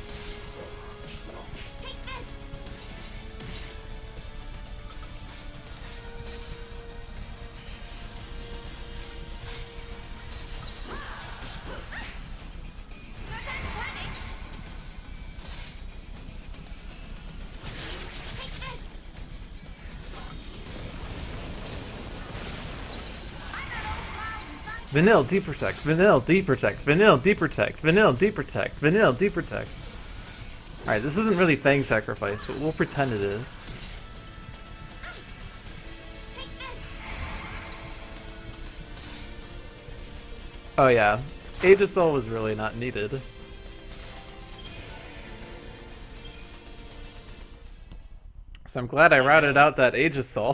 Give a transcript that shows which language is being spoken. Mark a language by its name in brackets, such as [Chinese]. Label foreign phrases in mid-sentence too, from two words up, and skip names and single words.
[English] Take this. No time to panic. Take this. I got all smiles and sunshine. Vanille, deprotect, vanille, deprotect, vanille, deprotect, vanille, deprotect, vanille, deprotect. Alright, this isn't really Fang Sacrifice, but we'll pretend it is. Take this. Oh yeah, Aegisol was really not needed. So I'm glad I routed out that Aegisol.